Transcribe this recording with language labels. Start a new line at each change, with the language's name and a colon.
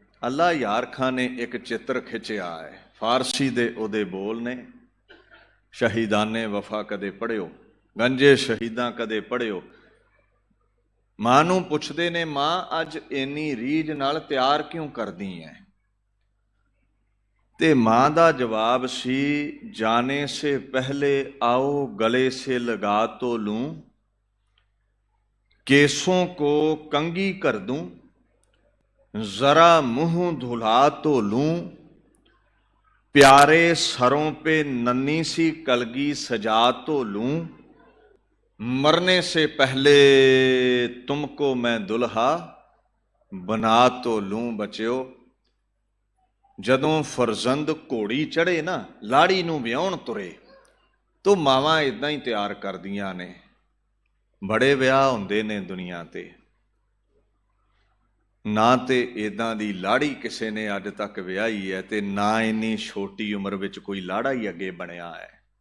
Punjabi: ਅੱਲਾ ਯਾਰ ਖਾਨ ਨੇ ਇੱਕ ਚਿੱਤਰ ਖਿੱਚਿਆ ਹੈ, ਫਾਰਸੀ ਦੇ ਉਹਦੇ ਬੋਲ ਨੇ, ਸ਼ਹੀਦਾਨੇ ਵਫਾ ਕਦੇ ਪੜ੍ਹਿਓ, ਗੰਜੇ ਸ਼ਹੀਦਾਂ ਕਦੇ ਪੜ੍ਹਿਓ। ਮਾਂ ਨੂੰ ਪੁੱਛਦੇ ਨੇ, ਮਾਂ ਅੱਜ ਇੰਨੀ ਰੀਝ ਨਾਲ ਤਿਆਰ ਕਿਉਂ ਕਰਦੀ ਹੈ? ਤੇ ਮਾਂ ਦਾ ਜਵਾਬ ਸੀ,
Hindi: ਜਾਣੇ ਸੇ ਪਹਿਲੇ ਆਓ ਗਲੇ ਸੇ ਲਗਾ ਤੋ ਲੂੰ, केसों को कंगी कर दूं, जरा मुंह धुला तो लूं, प्यारे सरों पे नन्ही सी कलगी सजा तो लूं, मरने से पहले तुमको मैं दुल्हा बना तो लूं।
Punjabi: बच्चों, ਜਦੋਂ ਫਰਜ਼ੰਦ ਘੋੜੀ ਚੜੇ ਨਾ, ਲਾੜੀ ਨੂੰ ਵਿਆਹੁਣ ਤੁਰੇ, ਤੋ ਮਾਵਾਂ ਇਦਾਂ ਹੀ ਤਿਆਰ ਕਰਦੀਆਂ ਨੇ। ਬੜੇ ਵਿਆਹ ਹੁੰਦੇ ਨੇ ਦੁਨੀਆ ਤੇ, ਨਾ ਤੇ ਇਦਾਂ ਦੀ ਲਾੜੀ ਕਿਸੇ ਨੇ ਅੱਜ ਤੱਕ ਵਿਆਹੀ ਹੈ, ਤੇ ਨਾ ਇੰਨੀ ਛੋਟੀ ਉਮਰ ਵਿੱਚ ਕੋਈ ਲਾੜਾ ਹੀ ਅੱਗੇ ਬਣਿਆ ਹੈ।